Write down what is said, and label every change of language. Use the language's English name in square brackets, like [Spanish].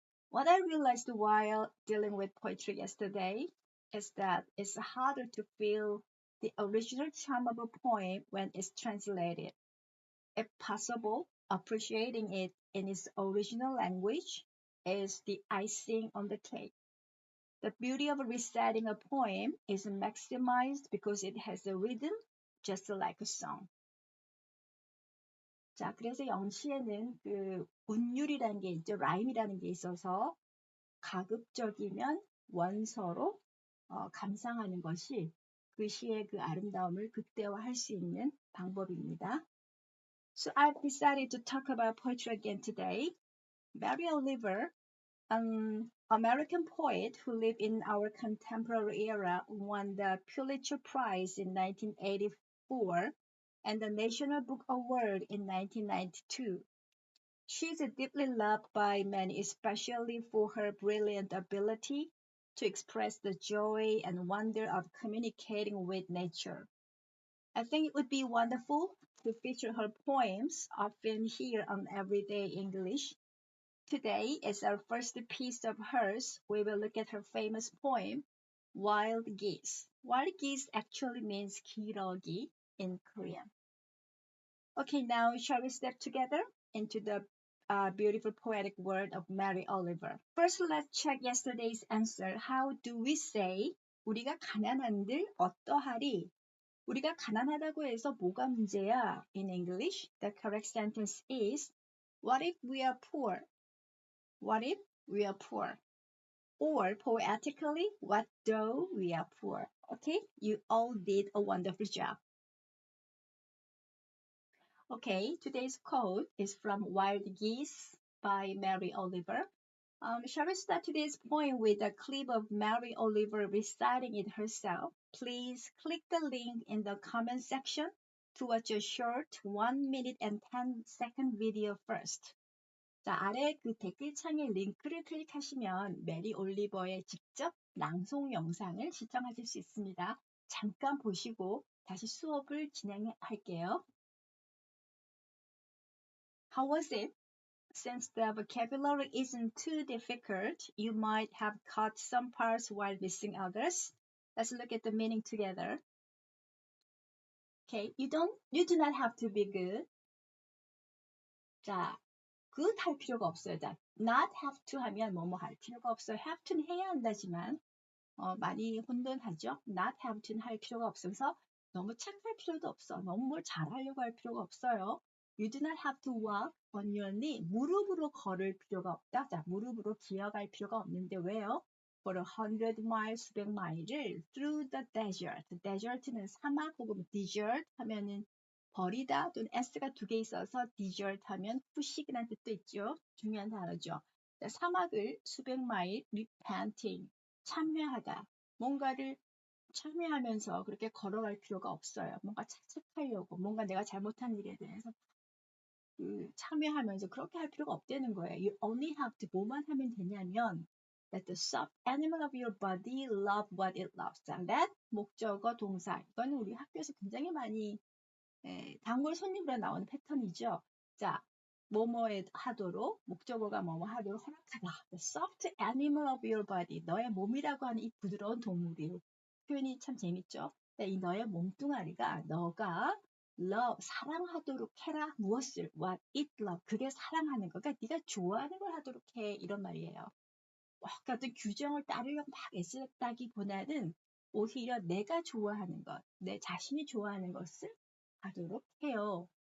[English] What I realized while dealing with poetry yesterday is that it's harder to feel the original charm of a poem when it's translated. If possible, appreciating it in its original language is the icing on the cake. The beauty of reciting a poem is maximized because it has a rhythm just like a song. [Korean] 자, 그래서 영시에는 그 운율이라는 게 있죠. 라임이라는 게 있어서 가급적이면 원서로 감상하는 것이 그 시의 그 아름다움을 극대화할 수 있는 방법입니다. [English] So I've decided to talk about poetry again today. Mary Oliver, an American poet who lived in our contemporary era, won the Pulitzer Prize in 1984 and the National Book Award in 1992. She is deeply loved by many, especially for her brilliant ability to express the joy and wonder of communicating with nature. I think it would be wonderful to feature her poems often here on Everyday English. Today, as our first piece of hers, we will look at her famous poem, Wild Geese. Wild geese actually means 기러기 in Korean. Okay, now shall we step together into the beautiful poetic word of Mary Oliver. First, let's check yesterday's answer. How do we say [Korean] 우리가 가난한들 어떠하리? 우리가 가난하다고 해서 뭐가 문제야? [English] In English, the correct sentence is What if we are poor? What if we are poor? Or poetically, what though we are poor? Okay, you all did a wonderful job. Okay, today's quote is from Wild Geese by Mary Oliver. Shall we start today's poem with a clip of Mary Oliver reciting it herself? Please click the link in the comment section to watch a short 1 minute and 10-second video first. [Korean] 자, 아래 그 댓글창에 링크를 클릭하시면 메리 올리버의 직접 낭송 영상을 시청하실 수 있습니다. 잠깐 보시고 다시 수업을 진행할게요. [English] How was it? Since the vocabulary isn't too difficult, you might have caught some parts while missing others. Let's look at the meaning together. Okay, you do not have to be good. [Korean] 자, good 할 필요가 없어요. 자, not have to 하면 뭐뭐 할 필요가 없어요. have to는 해야 한다지만 많이 혼돈하죠. not have to는 할 필요가 없어서 너무 착할 필요도 없어. 너무 뭘 잘하려고 할 필요가 없어요. [English] You do not have to walk on your knee. [Korean] 무릎으로 걸을 필요가 없다. 자, 무릎으로 기어갈 필요가 없는데 왜요? [English] For 100 miles, [Korean] 수백 마일을 [English] through the desert. [Korean] desert는 사막 혹은 desert 하면은 버리다 또는 s가 두 개 있어서 desert 하면 푸시기라는 뜻도 있죠. 중요한 단어죠. 자, 사막을 수백 마일 repenting, 참회하다. 뭔가를 참여하면서 그렇게 걸어갈 필요가 없어요. 뭔가 자책하려고, 뭔가 내가 잘못한 일에 대해서 참여하면서 그렇게 할 필요가 없다는 거예요. [English] You only have to [Korean] 뭐만 하면 되냐면 [English] Let the soft animal of your body love what it loves. [Korean] 자, let 목적어 동사. 이거는 우리 학교에서 굉장히 많이 단골 손님으로 나오는 패턴이죠. 자, 뭐뭐에 하도록 목적어가 뭐뭐 하도록 허락하다. [English] The soft animal of your body. [Korean] 너의 몸이라고 하는 이 부드러운 동물이 표현이 참 재밌죠. 이 너의 몸뚱아리가 너가 love, 사랑하도록 해라. 무엇을? [English] What it love. [Korean] 그게 사랑하는 거. 그러니까 네가 좋아하는 걸 하도록 해. 이런 말이에요. 어떤 규정을 따르려고 막 애쓰다기보다는 오히려 내가 좋아하는 것, 내 자신이 좋아하는 것을 하도록 해요.